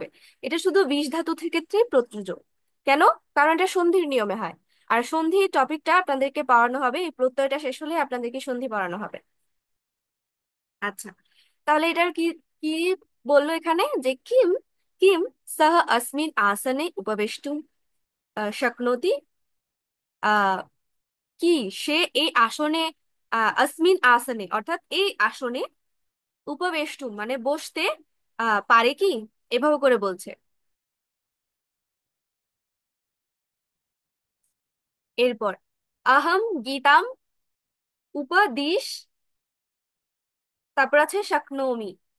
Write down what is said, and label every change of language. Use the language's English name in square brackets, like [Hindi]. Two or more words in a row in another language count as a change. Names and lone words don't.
[Bangla] এটা শুধু বিষ ধাতু ক্ষেত্রেই প্রযোজ্য। কেন? কারণ এটা সন্ধির নিয়মে হয়। আর সন্ধি টপিকটা আপনাদেরকে পড়ানো হবে, এই প্রত্যয়টা শেষ হলে আপনাদেরকে সন্ধি পড়ানো হবে। আচ্ছা, তাহলে এটার কি কি বললো এখানে? যে কিম, কিম সহ [Sanskrit] अस्मिन् आसने उपवेष्टुं शक्नोति। [Bangla] আহ কি সে এই আসনে, [Sanskrit] अस्मिन् आसने [Bangla] অর্থাৎ এই আসনে, উপবেষ্টুম মানে বসতে পারে কি? এভাবে করে বলছে। এরপর [Sanskrit] আহম গীতাম উপদিশ, [Bangla] তারপর আছে শাকনোমি।